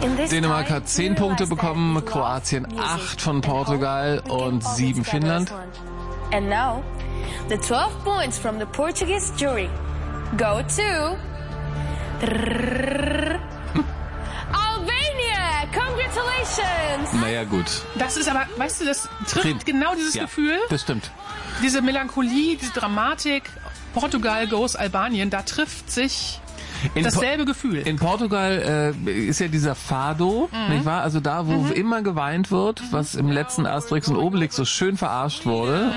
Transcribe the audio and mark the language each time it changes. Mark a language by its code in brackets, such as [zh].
[de] Dänemark hat 10 Punkte bekommen, Kroatien 8 von Portugal und 7 Finnland. [en] And now the 12 points from the Portuguese jury go to Albania. Congratulations. [de] Naja, gut. Das ist aber, weißt du, das trifft genau dieses Gefühl. Das stimmt. Diese Melancholie, diese Dramatik, Portugal goes Albanien, da trifft sich dasselbe Gefühl. In Portugal ist ja dieser Fado, nicht wahr? Also da, wo immer geweint wird, was im letzten Asterix und Obelix so schön verarscht wurde.